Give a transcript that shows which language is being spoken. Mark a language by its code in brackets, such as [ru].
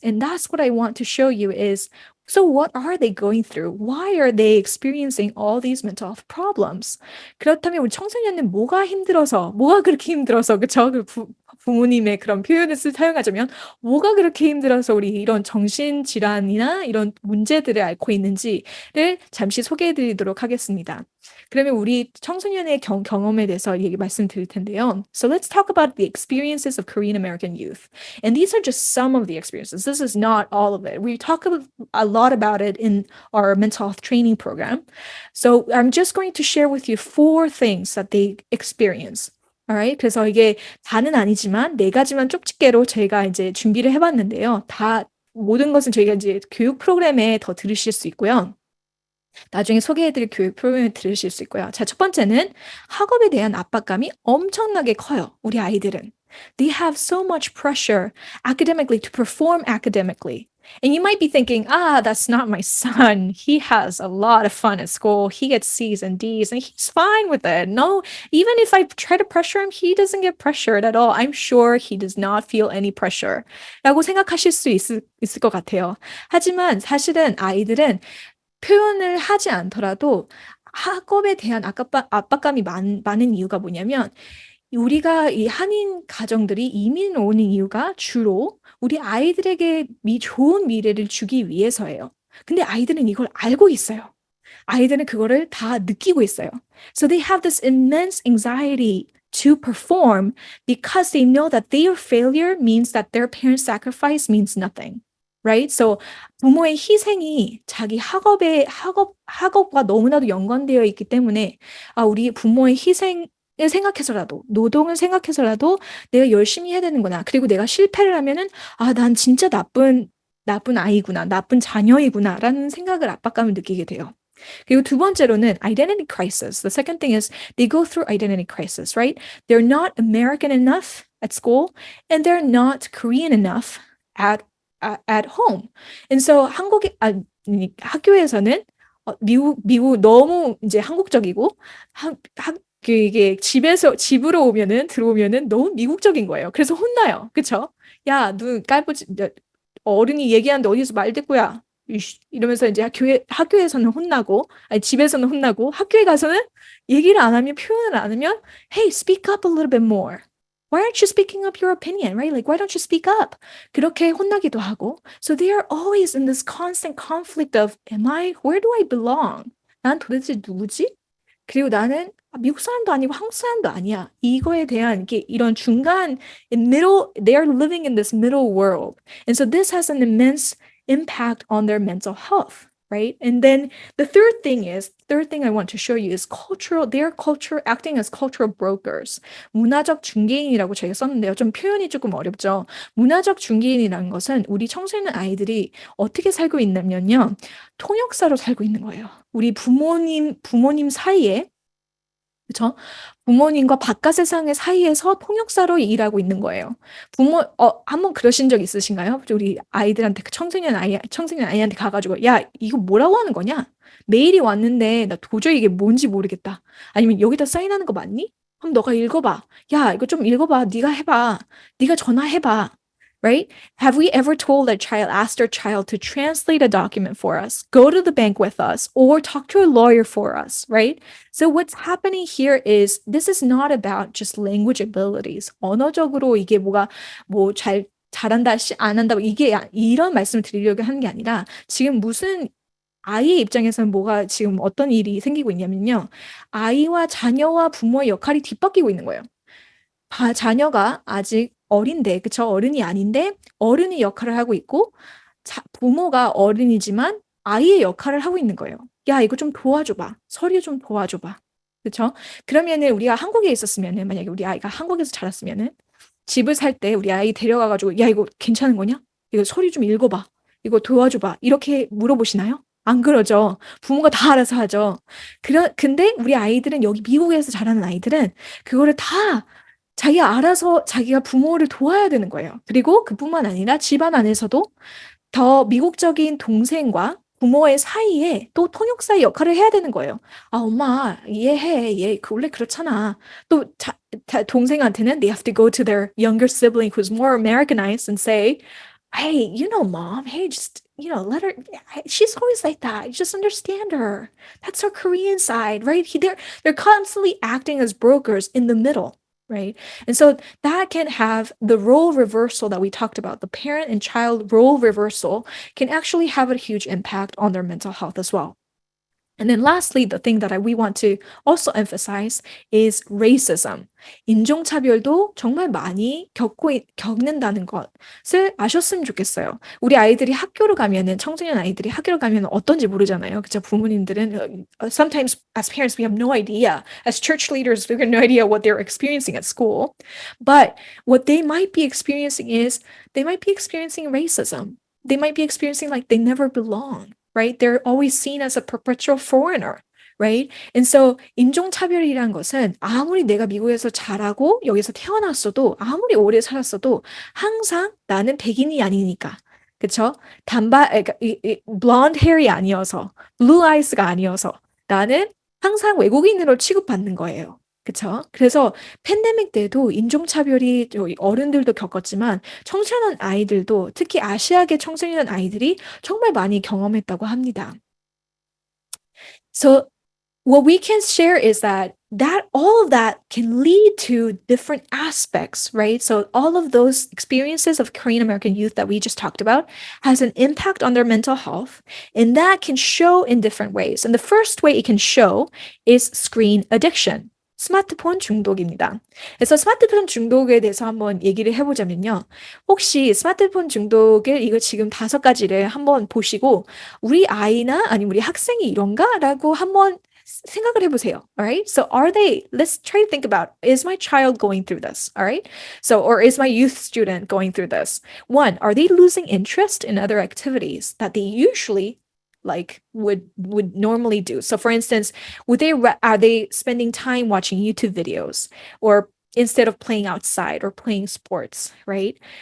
[en] And that's what I want to show you is, so what are they going through? Why are they experiencing all these mental health problems? [ko] 그렇다면 우리 청소년은 뭐가 그렇게 힘들어서, 그쵸? 부모님의 그런 표현을 사용하자면 뭐가 그렇게 힘들어서 우리 이런 정신질환이나 이런 문제들을 앓고 있는지를 잠시 소개해드리도록 하겠습니다. 그러면 우리 청소년의 경험에 대해서 말씀드릴 텐데요. [en] So let's talk about the experiences of Korean American youth. And these are just some of the experiences. This is not all of it. We talk a lot about it in our mental health training program. So I'm just going to share with you 4 things that they experience. Alright. [ko] 그래서 이게 다는 아니지만 4가지만 쪽집게로 저희가 이제 준비를 해봤는데요. 모든 것은 저희가 이제 교육 프로그램에 더 들으실 수 있고요. 나중에 소개해드릴 교육 프로그램을 들으실 수 있고요. 자, 첫 번째는 학업에 대한 압박감이 엄청나게 커요. 우리 아이들은. [en] They have so much pressure academically to perform academically. And you might be thinking, that's not my son. He has a lot of fun at school. He gets C's and D's and he's fine with it. No, even if I try to pressure him, he doesn't get pressured at all. I'm sure he does not feel any pressure. [ko] 라고 생각하실 수 있을 것 같아요. 하지만 사실은 아이들은 표현을 하지 않더라도 학업에 대한 압박감이 많은 이유가 뭐냐면 우리가 이 한인 가정들이 이민 오는 이유가 주로 우리 아이들에게 좋은 미래를 주기 위해서예요. 근데 아이들은 이걸 알고 있어요. 아이들은 그거를 다 느끼고 있어요. [en] So they have this immense anxiety to perform because they know that their failure means that their parents' sacrifice means nothing. right? [ko] So 부모의 희생이 자기 학업과 너무나도 연관되어 있기 때문에 우리 부모의 희생을 생각해서라도 노동을 생각해서라도 내가 열심히 해야 되는구나. 그리고 내가 실패를 하면은 난 진짜 나쁜 아이구나, 나쁜 자녀이구나라는 생각을 압박감을 느끼게 돼요. 그리고 두 번째로는 identity crisis. [en] The second thing is they go through identity crisis, right? They're not American enough at school and they're not Korean enough at home. [ko] And so 학교에서는 미국 너무 이제 한국적이고 이게 집으로 들어오면은 너무 미국적인 거예요. 그래서 혼나요. 그쵸? 야, 눈 깔보지, 어른이 얘기하는데 어디서 말대꾸야. 이러면서 이제 학교에서는 혼나고, 아니, 집에서는 혼나고, 학교에 가서는 얘기를 안 하면, 표현을 안 하면, [en] hey, speak up a little bit more. Why aren't you speaking up your opinion, right? Like, why don't you speak up? [ko] 그렇게 혼나기도 하고. [en] So they are always in this constant conflict of, where do I belong? [ko] 난 도대체 누구지? 그리고 나는 미국 사람도 아니고 한국 사람도 아니야. 이거에 대한 이런 중간, [en] they are living in this middle world. And so this has an immense impact on their mental health, right? And then the third thing I want to show you is acting as cultural brokers. [ko] 문화적 중개인이라고 저희가 썼는데요. 좀 표현이 조금 어렵죠. 문화적 중개인이라는 것은 우리 청소년 아이들이 어떻게 살고 있냐면요. 통역사로 살고 있는 거예요. 우리 부모님 사이에, 그렇죠? 부모님과 바깥 세상의 사이에서 통역사로 일하고 있는 거예요. 한번 그러신 적 있으신가요? 우리 아이들한테, 청소년 아이한테 가가지고, 야, 이거 뭐라고 하는 거냐? 메일이 왔는데, 나 도저히 이게 뭔지 모르겠다. 아니면 여기다 사인하는 거 맞니? 그럼 너가 읽어봐. 야, 이거 좀 읽어봐. 네가 해봐. 네가 전화해봐. Right? [en] Have we ever asked our child to translate a document for us, go to the bank with us, or talk to a lawyer for us, right? So what's happening here is this is not about just language abilities. [ko] 언어적으로 이게 잘한다, 안 한다, 이런 말씀을 드리려고 하는 게 아니라 지금 아이의 입장에서는 지금 어떤 일이 생기고 있냐면요. 자녀와 부모의 역할이 뒤바뀌고 있는 거예요. 자녀가 아직 어린데, 그쵸? 어른이 아닌데, 어른의 역할을 하고 있고, 부모가 어른이지만 아이의 역할을 하고 있는 거예요. 야, 이거 좀 도와줘봐. 서류 좀 도와줘봐. 그쵸? 그러면은 우리가 한국에 있었으면은, 만약에 우리 아이가 한국에서 자랐으면은, 집을 살 때 우리 아이 데려가가지고, 야, 이거 괜찮은 거냐? 이거 서류 좀 읽어봐. 이거 도와줘봐. 이렇게 물어보시나요? 안 그러죠. 부모가 다 알아서 하죠. 근데 우리 아이들은 여기 미국에서 자라는 아이들은 그거를 다 자기가 부모를 도와야 되는 거예요. 그리고 그뿐만 아니라 집안 안에서도 더 미국적인 동생과 부모의 사이에 또 통역사의 역할을 해야 되는 거예요. 엄마, 이해해. 얘 원래 그렇잖아. 또 동생한테는 [en] they have to go to their younger sibling who's more Americanized and say, hey, mom, hey, just, let her, she's always like that. Just understand her. That's her Korean side, right? They're constantly acting as brokers in the middle. Right? And so that can have the role reversal that we talked about, the parent and child role reversal can actually have a huge impact on their mental health as well. And then lastly, the thing that we want to also emphasize is racism. [ko] 인종차별도 정말 많이 겪는다는 것을 아셨으면 좋겠어요. 우리 아이들이 청소년 아이들이 학교를 가면 어떤지 모르잖아요. 그죠? 부모님들은, [en] sometimes as parents, we have no idea. As church leaders, we have no idea what they're experiencing at school. But what they might be experiencing is, they might be experiencing racism. They might be experiencing like they never belong. Right? They're always seen as a perpetual foreigner, right? [ko] And so 인종차별이란 것은 아무리 내가 미국에서 자라고 여기서 태어났어도 아무리 오래 살았어도 항상 나는 백인이 아니니까. 그쵸? blonde hair이 아니어서, blue eyes가 아니어서 나는 항상 외국인으로 취급받는 거예요. 그쵸? 그래서 팬데믹 때도 인종차별이 어른들도 겪었지만 청소년 아이들도 특히 아시아계 청소년 아이들이 정말 많이 경험했다고 합니다. [en] So what we can share is that all of that can lead to different aspects, right? So all of those experiences of Korean American youth that we just talked about has an impact on their mental health, and that can show in different ways. And the first way it can show is screen addiction. [ko] 스마트폰 중독입니다. 그래서 스마트폰 중독에 대해서 한번 얘기를 해보자면요. 혹시 스마트폰 중독을 이거 지금 5가지를 한번 보시고 우리 아이나 아니면 우리 학생이 이런가라고 한번 생각을 해보세요. [en] Alright? So let's try to think about, is my child going through this? Alright? So, or is my youth student going through this? One, are they losing interest in other activities that they usually would normally do? So for instance, are they spending time watching YouTube videos or instead of playing outside or playing sports, right?